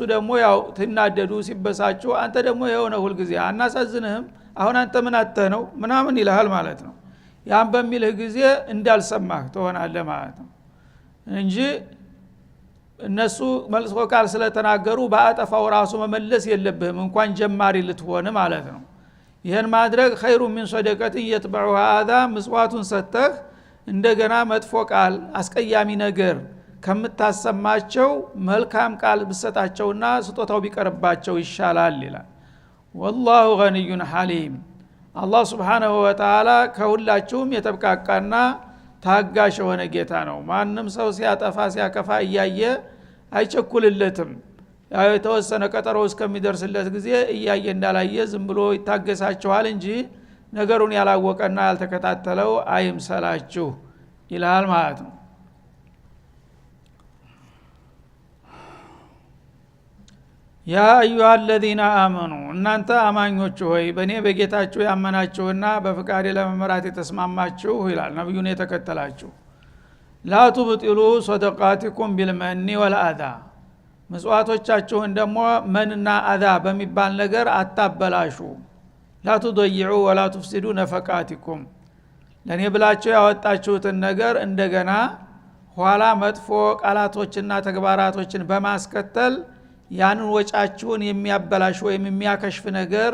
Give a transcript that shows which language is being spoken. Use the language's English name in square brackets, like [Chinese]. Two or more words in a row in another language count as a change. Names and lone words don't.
[Amharic] ደግሞ ያው ትናደዱ ሲበሳጩ አንተ ደግሞ የሆነ ሁሉ ጊዜ አናሳዝንህም አሁን አንተ ምን አተህ ነው ምናምን ይልሃል ማለት ነው። ያን በሚልህ ጊዜ እንዳልሰማህ ትሆናለህ ማለት ነው እንጂ እነሱ መልሶ ቃል ስለተናገሩ በአጠፋው ራሱ መመለስ የለብህም እንኳን ጀማሪ ልትሆን ማለት ነው። ይሄን ማድረግ [Arabic] خير من صدقة يتبعها هذا [Amharic] መስዋዕቱን ሰተህ እንደገና መጥፎ ቃል አስቀያሚ ነገር ከምታሰማቸው መልካም ቃል ብሰጣቸውና ስጦታው ቢቀርባቸው ይሻላል ይላል። [Arabic] والله غني حليم [Amharic] አላህ [Arabic] سبحانه وتعالى [Amharic] ከሁላችሁም የተብቃቃና ታጋሽ የሆነ ጌታ ነው። ማንም ሰው ሲያጠፋ ሲያከፋ እያየ አይቸኩልለትም። ያው የተወሰነ ቀጠሮ እስከሚደርስለት ጊዜ እያየ እንዳላየ ዝም ብሎ ይታገሳችኋል እንጂ ነገሩን ያላወቀና ያልተከታተለው አይምሰላችሁ ይላል ማለት ነው። [Arabic] يا أيها الذين آمنوا [Amharic] እናንተ አማኞች ሆይ በእኔ በጌታችሁ ያመናችሁና በፍቃዴ ለመመራት የተስማማችሁ ይላል ነብዩን የተከተላችሁ [Arabic] لا تبطلوا صدقاتكم بالمن والأذى [Amharic] መስዋዕቶቻችሁን ደግሞ መንና አዛ በሚባል ነገር አታበላሹ። [Arabic] لا تضيعوا ولا تفسدوا نفقاتكم [Amharic] ለኔ ብላችሁ ያወጣችሁትን ነገር እንደገና ኋላ መጥፎ ቃላቶችና ተግባራቶችን በማስከተል ያንን ወጫችሁን የሚያበላሽ ወይም የሚያከሽፍ ነገር